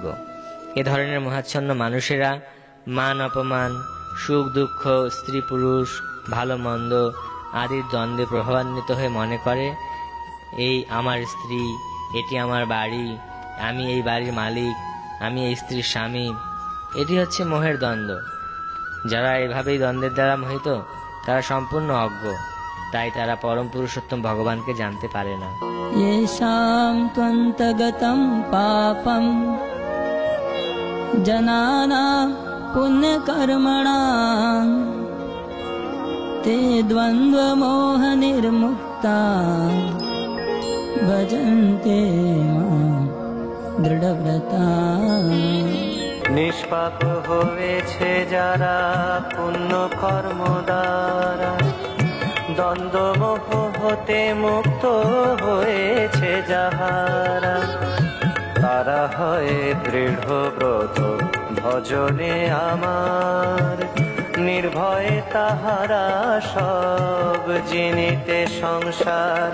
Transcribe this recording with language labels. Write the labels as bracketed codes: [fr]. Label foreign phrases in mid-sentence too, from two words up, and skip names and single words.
[bn] এ ধরনের মহাচ্ছন্ন মানুষেরা মান অপমান, সুখ দুঃখ, স্ত্রী পুরুষ, ভালো মন্দ আদির দ্বন্দ্বে প্রভাবান্বিত হয়ে মনে করে এই আমার স্ত্রী, এটি আমার বাড়ি, আমি এই বাড়ির মালিক, আমি এই স্ত্রীর স্বামী। এটি হচ্ছে মোহের দ্বন্দ্ব। যারা এভাবেই দ্বন্দ্বের দ্বারা মোহিত, তারা সম্পূর্ণ অজ্ঞ, তাই তারা পরম পুরুষোত্তম ভগবানকে জানতে পারে না। [sa] येषां त्वन्तगतं पापं जनानां पुण्यकर्मणां ते द्वन्द्वमोहनिर्मुक्ता भजन्ते मां दृढव्रता। [bn] নিষ্পাপ হয়েছে যারা পুণ্য কর্ম দ্বারা, দ্বন্দ্ব মোহ হতে মুক্ত হয়েছে যাহারা, তারা হয় দৃঢ় ব্রত ভজনে আমার, নির্ভয়ে তাহারা সব জিনিতে সংসার।